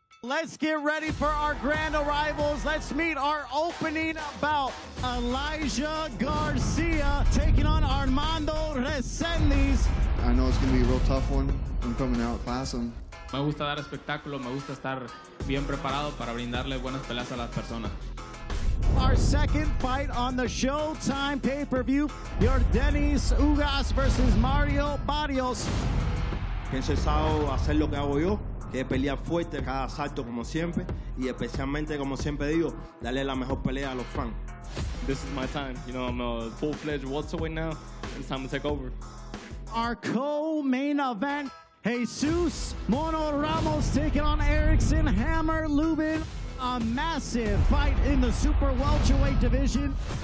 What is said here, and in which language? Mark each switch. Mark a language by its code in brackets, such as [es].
[en] Let's get ready for our grand arrivals. Let's meet our opening bout. Elijah Garcia taking on Armando Resendiz. I know it's going to be a real tough one. I'm coming out classing. [es] Me gusta dar espectáculo, me gusta estar bien preparado para brindarle buenas peleas a las personas. [en] Our second fight on the Showtime pay-per-view, Yordenis Ugas versus Barrios. [es] Pienso hacer lo que hago yo, que es pelear fuerte cada asalto como siempre, y especialmente, como siempre digo, darle la mejor pelea a los fans. [en] This is my time. You know, I'm a full-fledged welterweight now. It's time to take over. Our co-main event, Jesus Mono Ramos taking on Erickson Lubin. A massive fight in the super welterweight division.